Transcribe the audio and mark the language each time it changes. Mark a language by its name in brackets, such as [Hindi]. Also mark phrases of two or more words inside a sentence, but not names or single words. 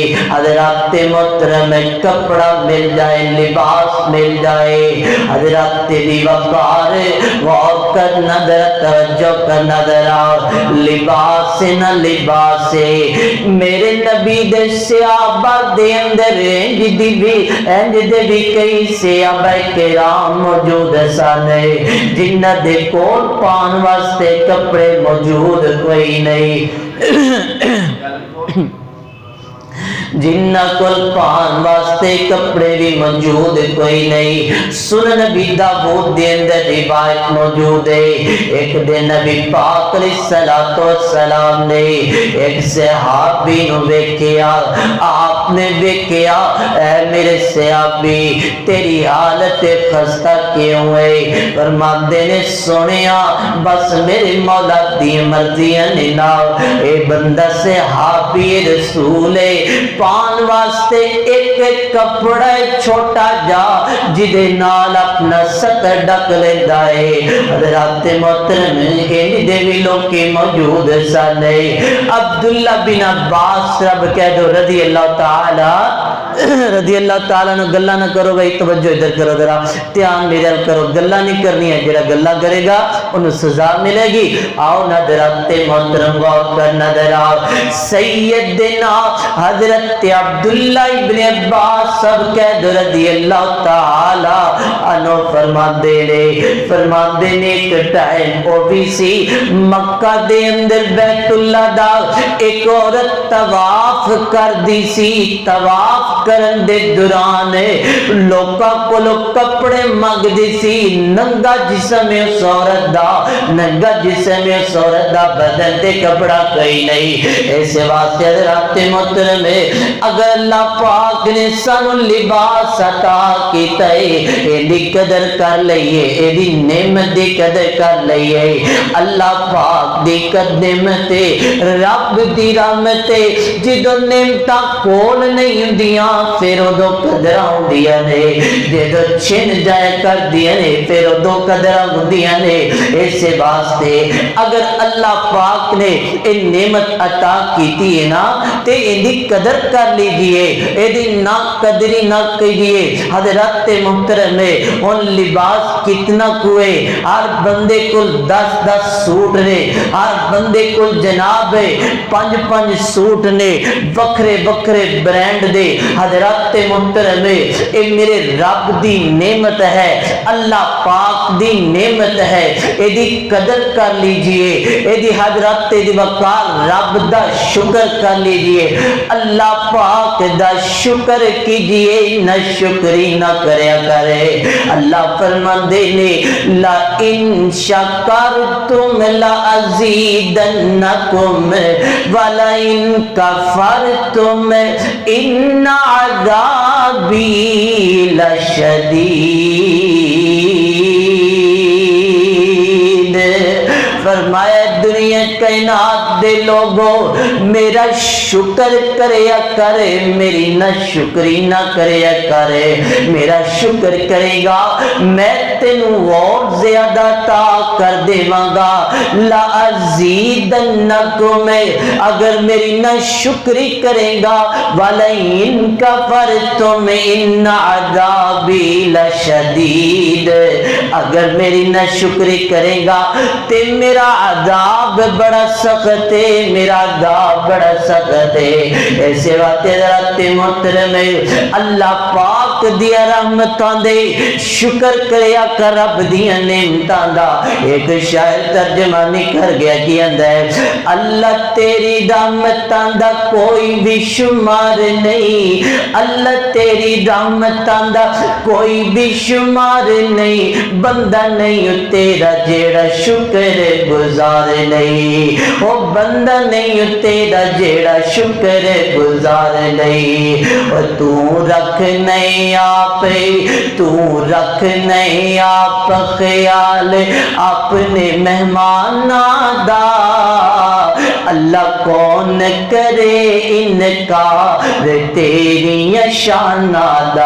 [Punjabi] حضرات محترم کپڑا مل جائے، لباس مل جائے، حضرات دی وقار غور کرنا ذرا، توجہ کرنا ذرا، لباس نہ لباس میرے نبی دے صحابہ دے اندر انج دے بھی کئی صحابہ کرام موجود سن جنہ دے کول پان واسطے کپڑے موجود کوئی نہیں، جنہ کول پان واسطے کپڑے بھی موجود کوئی نہیں۔ سنن نبی داؤد دے اندر روایت موجود ہے، ایک دن نبی پاک علیہ الصلوۃ والسلام نے ایک صحابی نو ویکھیا، آپ نے ویکھیا اے میرے صحابی تیری حالت خستہ کیوں ہے؟ فرماندے نے سنیا بس میرے مولا دی مرضی ہے نا، اے بندہ صحابی رسول پان واسطے ایک کپڑا چھوٹا جا جدے نال اپنا ستر ڈک لیندا ہے۔ حضرات محترم انج دے وی لوکی موجود سن۔ عبداللہ بن عباس رب کہہ دو رضی اللہ تعالی نو، گلا نہ کرو بھائی، توجہ ادھر کرو ذرا، دھیان میرے کرو، گلا نہیں کرنی ہے، جڑا گلا کرے گا انہوں سزا ملے گی۔ آؤ حضرات محترم غور کرنا ذرا، سیدنا حضرت عبداللہ ابن عباس سب کہہ دو رضی اللہ تعالی عنہ فرماندے نے ایک ٹائم او بھی سی مکہ دے اندر بیت اللہ دا ایک عورت طواف کر دی سی، طواف کرن دے دوران لوکاں کولو کپڑے منگ دی سی، ننگا جسم اس عورت دا، ننگا جسم اس عورت دا، بدن تے کپڑا کوئی نہیں۔ ایسے واسطے حضرات محترم اگر اللہ پاک نے سانو لباس عطا کیتا ہے، ایدی قدر کر لئیے، ایدی نعمت دی قدر کر لئیے۔ اللہ پاک دی قدر نعمت رب دی رحمت جدو نعمتاں کول نہیں ہوندیاں پھر ادو قدر ہوندیاں نے، جدو چھن جائے کر دیا نے پھر ادو قدر ہوندیاں نے۔ ایسے واسطے اگر اللہ پاک نے ان نعمت عطا کیتی ہے نا تے ایدی قدر کر لیجئے، ایدی نا قدری نہ کیجئے۔ حضرات محترم ان لباس کتنا کوئے، ہر بندے کو 10 سوٹ نے، ہر بندے کو جناب 5 سوٹ نے، وکھرے وکھرے برینڈ دے۔ حضرات محترم اے میرے رب دی نعمت ہے، اللہ پاک دی نعمت ہے، اے دی قدر کر لیجئے، اے دی حضرت دی وقار رب دا شکر کر لیجئے، اللہ پاک دا شکر کیجئے، نہ شکری نہ کریا کرے۔ اللہ فرماندے نے [Arabic] لَإِن شَكَرْتُمْ لَأَزِيدَنَّكُمْ وَلَئِن كَفَرْتُمْ إِنَّ عَذَابِي لَشَدِيدٌ۔ [Punjabi] فرمایا دنیا کائنات دے لوگوں میرا شکر کریا کرے، میری نہ شکری نہ کریا کرے، میرا شکر کرے گا میں تینوں اور زیادہ عطا کر دیواں گا۔ لَأَزِيدَنَّكُمْ اگر میری نہ شکری کرے گا، [Arabic] وَلَئِن كَفَرْتُمْ إِنَّ عَذَابِي لَشَدِيدٌ [Punjabi] اگر میری نہ شکری کرے گا تے میرا عذاب بڑا سخت ہے، میرا عذاب بڑا سخت ہے۔ ایسے واتے ذرات محترم اللہ پاک دیا رحمتاں دے شکر کریا کر رب دیا نعمتاں دا۔ ایک شاعر ترجمانی کر گیا کہ اندہ ہے اللہ تیری رحمتاں دا کوئی بھی شمار نہیں، اللہ تیری رحمتاں دا کوئی بھی شمار نہیں، بندہ نہیں تیرا جیڑا شکر گزار نہیں، وہ بندہ نہیں تیرا جیڑا شکر گزار نہیں۔ اور تو رکھ نہیں آپ، تو رکھ نہیں آپ خیال اپنے مہمان دا، اللہ کون کرے انکار تیری شان دا۔